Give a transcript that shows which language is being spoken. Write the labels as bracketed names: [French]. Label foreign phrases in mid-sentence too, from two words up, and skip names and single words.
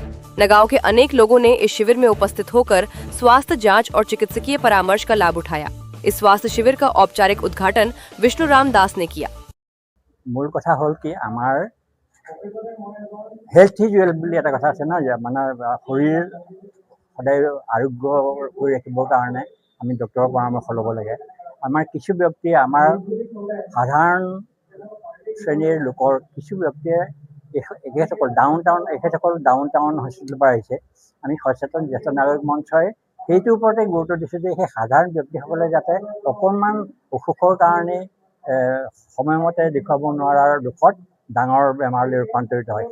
[Hindi] नगांव के अनेक लोगों ने इस शिविर में उपस्थित होकर स्वास्थ्य जांच और चिकित्सकीय परामर्श का लाभ उठाया। इस स्वास्थ्य शिविर का औपचारिक उद्घाटन विष्णुराम दास ने किया। [Assamese] মূল কথা হ'ল কি আমাৰ [English] health is wealth [Assamese] বুলি এটা কথা আছে ন যে মানে শৰীৰ সদায় আৰোগ্য কৰি ৰাখিবৰ কাৰণে আমি ডক্টৰৰ পৰামৰ্শ ল'ব লাগে। আমাৰ কিছু ব্যক্তি আমাৰ সাধাৰণ শ্ৰেণীৰ লোকৰ কিছু ব্যক্তিয়ে এখেতসকল ডাউনটাউন হস্পিটেলৰ পৰা আহিছে। আমি সচেতন জ্যেষ্ঠ নাগৰিক মঞ্চই সেইটোৰ ওপৰতে গুৰুত্ব দিছোঁ যে সেই সাধাৰণ ব্যক্তিসকলে যাতে অকণমান অসুখৰ কাৰণে সময়মতে দেখুৱাব নোৱাৰাৰ দুখত ডাঙৰ বেমাৰলৈ ৰূপান্তৰিত হয়।